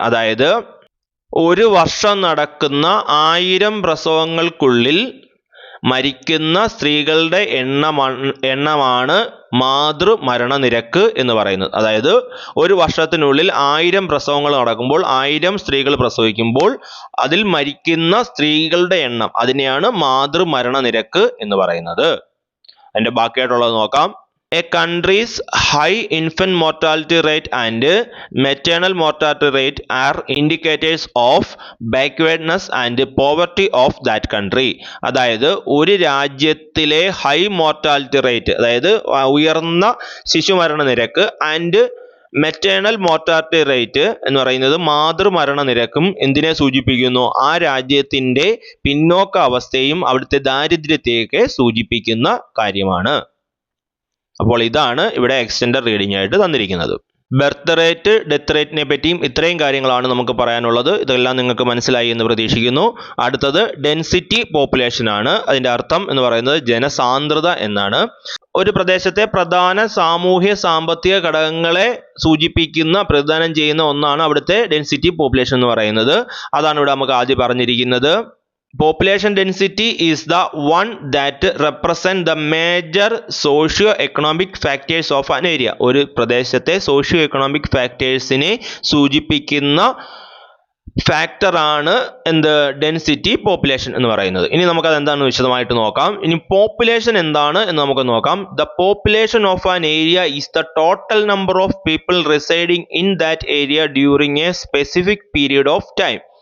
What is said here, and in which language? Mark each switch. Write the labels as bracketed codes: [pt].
[ml] അതായത് ഒരു വർഷം നടക്കുന്ന 1000 പ്രസവങ്ങൾക്കുള്ളിൽ മരിക്കുന്ന സ്ത്രീകളുടെ എണ്ണമാണ് മാതൃമരണ നിരക്ക് എന്ന് പറയുന്നത്. അതായത് ഒരു വർഷത്തിനുള്ളിൽ 1000 പ്രസവങ്ങൾ നടക്കുമ്പോൾ 1000 സ്ത്രീകൾ പ്രസവിക്കുമ്പോൾ അതിൽ മരിക്കുന്ന സ്ത്രീകളുടെ എണ്ണം, അതിനെയാണ് മാതൃമരണ നിരക്ക് എന്ന് പറയുന്നത്. അതിന്റെ ബാക്കിയായിട്ടുള്ളത് നോക്കാം. [en] A country's high infant mortality rate and maternal mortality rate are indicators of backwardness and poverty of that country. [ml] അതായത് ഒരു രാജ്യത്തിലെ ഹൈ മോർട്ടാലിറ്റി റേറ്റ്, അതായത് ഉയർന്ന ശിശുമരണ നിരക്ക്, ആൻഡ് മെറ്റേണൽ മോർട്ടാലിറ്റി റേറ്റ് എന്ന് പറയുന്നത് മാതൃമരണ നിരക്കും എന്തിനെ സൂചിപ്പിക്കുന്നു? ആ രാജ്യത്തിന്റെ പിന്നോക്ക അവസ്ഥയും അവിടുത്തെ ദാരിദ്ര്യത്തെയൊക്കെ സൂചിപ്പിക്കുന്ന കാര്യമാണ്. അപ്പോൾ ഇതാണ് ഇവിടെ എക്സ്റ്റൻഡഡ് റീഡിംഗ് ആയിട്ട് തന്നിരിക്കുന്നത്. ബർത്ത് റേറ്റ്, ഡെത്ത് റേറ്റിനെ പറ്റിയും ഇത്രയും കാര്യങ്ങളാണ് നമുക്ക് പറയാനുള്ളത്. ഇതെല്ലാം നിങ്ങൾക്ക് മനസ്സിലായി എന്ന് പ്രതീക്ഷിക്കുന്നു. അടുത്തത് ഡെൻസിറ്റി പോപ്പുലേഷൻ ആണ്. അതിന്റെ അർത്ഥം എന്ന് പറയുന്നത് ജനസാന്ദ്രത എന്നാണ്. ഒരു പ്രദേശത്തെ പ്രധാന സാമൂഹ്യ സാമ്പത്തിക ഘടകങ്ങളെ സൂചിപ്പിക്കുന്ന, പ്രതിദാനം ചെയ്യുന്ന ഒന്നാണ് അവിടുത്തെ ഡെൻസിറ്റി പോപ്പുലേഷൻ എന്ന് പറയുന്നത്. അതാണ് ഇവിടെ നമുക്ക് ആദ്യം പറഞ്ഞിരിക്കുന്നത്. [en] Population density is the one that represent the major socio-economic factors of an area. [ml] ഒരു പ്രദേശത്തെ സോഷ്യോ എക്കണോമിക് ഫാക്ടേഴ്സിനെ സൂചിപ്പിക്കുന്ന ഫാക്ടറാണ് എന്ത്? ഡെൻസിറ്റി പോപ്പുലേഷൻ എന്ന് പറയുന്നത്. ഇനി നമുക്കത് എന്താണെന്ന് വിശദമായിട്ട് നോക്കാം. ഇനി പോപ്പുലേഷൻ എന്താണ് എന്ന് നമുക്ക് നോക്കാം. [en] The population of an area is the total number of people residing in that area during a specific period of time.